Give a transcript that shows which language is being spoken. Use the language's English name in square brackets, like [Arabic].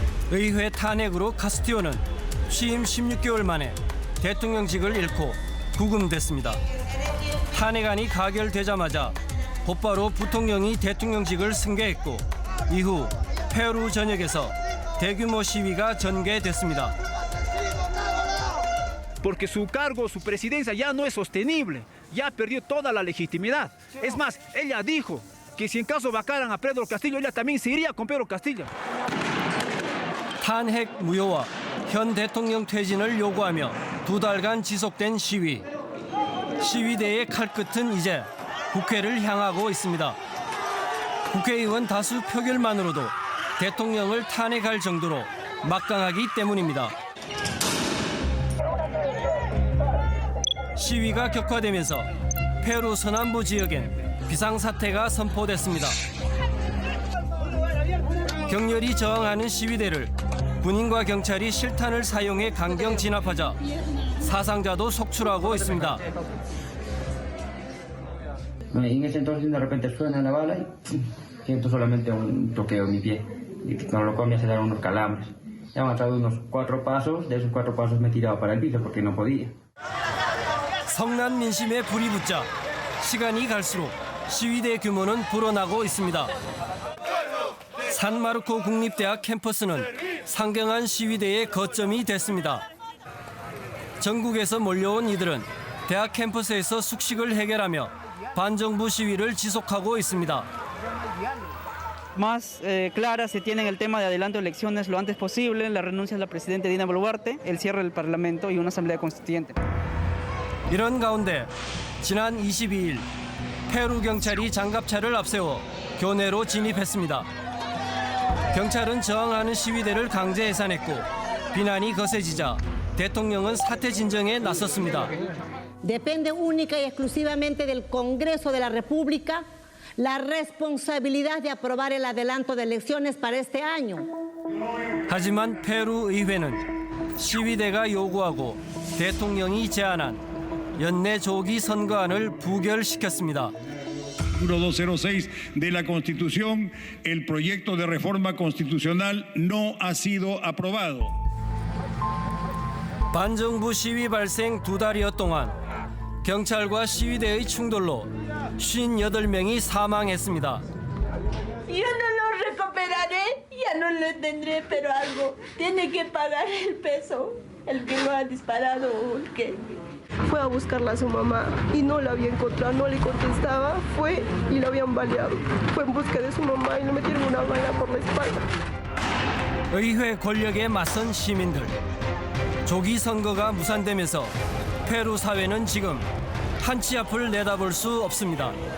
[Korean] 의회 탄핵으로 카스티오는 취임 16개월 만에 대통령직을 잃고 구금됐습니다. 탄핵안이 가결되자마자 곧바로 부통령이 대통령직을 승계했고 이후 페루 전역에서 대규모 시위가 전개됐습니다. [Spanish] Porque su cargo, su presidencia ya no es sostenible, ya perdió toda la legitimidad. Es más, ella dijo que si en caso vacaran a Pedro Castillo, ella también se iría con Pedro Castillo. [Korean] 탄핵 무효와 현 대통령 퇴진을 요구하며 2달간 지속된 시위. 시위대의 칼끝은 이제 국회를 향하고 있습니다. 국회의원 다수 표결만으로도 대통령을 탄핵할 정도로 막강하기 때문입니다. 시위가 격화되면서 페루 서남부 지역엔 비상사태가 선포됐습니다. 격렬히 저항하는 시위대를 군인과 경찰이 실탄을 사용해 강경 진압하자 사상자도 속출하고 있습니다. [Spanish] En ese entonces de repente suena la bala y siento solamente un toqueo en mi pie. Y con lo cual me hace dar unos calambres. He avanzado unos 4 pasos, de esos 4 pasos me he tirado para el piso porque no podía. [Korean] 성난 민심에 불이 붙자 시간이 갈수록 시위대 규모는 불어나고 있습니다. 산마르코 국립대학 캠퍼스는 상경한 시위대의 거점이 됐습니다. 전국에서 몰려온 이들은 대학 캠퍼스에서 숙식을 해결하며 반정부 시위를 지속하고 있습니다. [Spanish] Más clara se tiene el tema de adelanto de elecciones lo antes posible, la renuncia de la presidenta Dina Boluarte, el cierre del Parlamento y una asamblea constituyente. [Korean] 이런 가운데 지난 22일 페루 경찰이 장갑차를 앞세워 교내로 진입했습니다. 경찰은 저항하는 시위대를 강제 해산했고 비난이 거세지자 대통령은 사태 진정에 나섰습니다. [Spanish] Depende única y exclusivamente del Congreso de la República la responsabilidad de aprobar el adelanto de elecciones para este año. [Korean] 하지만 페루 의회는 시위대가 요구하고 대통령이 제안한 연내 조기 선거안을 부결시켰습니다. [Spanish] Artículo 206 de la Constitución, el proyecto de reforma constitucional no ha sido aprobado. [Korean] 반정부 시위 발생 2달여 동안 경찰과 시위대의 충돌로 58명이 사망했습니다. [Spanish] Yo no lo recuperaré, ya no lo tendré, pero algo tiene que pagar el peso, el que lo ha disparado o el que... Fue a buscarla a su mamá y no la había encontrado, no le contestaba, fue y lo habían baleado. Fue en busca de su mamá y le metieron una bala por la espalda. [Korean] 의회 권력에 맞선 시민들. 조기 선거가 무산되면서 페루 사회는 지금 한치 앞을 내다볼 수 없습니다.